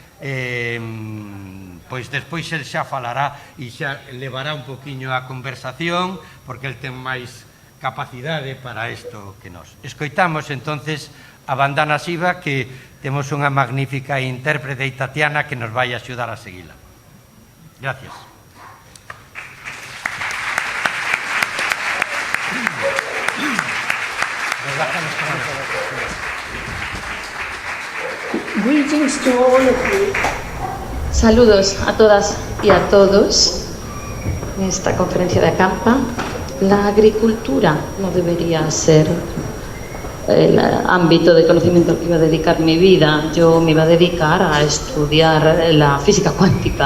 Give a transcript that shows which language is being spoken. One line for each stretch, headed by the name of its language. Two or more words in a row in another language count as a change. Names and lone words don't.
Galician: Pois despois el xa falará e xa levará un poquinho a conversación, porque el ten máis capacidade para isto que nós. Escoitamos entonces a Bandana Siva, que temos unha magnífica intérprete Tatiana que nos vai axudar a seguila.
Spanish: Gracias.
English: Greetings to all of you.
Spanish: Saludos a todas y a todos en esta conferencia de Acampa. La agricultura no debería ser el ámbito de conocimiento al que iba a dedicar mi vida. Yo me iba a dedicar a estudiar la física cuántica.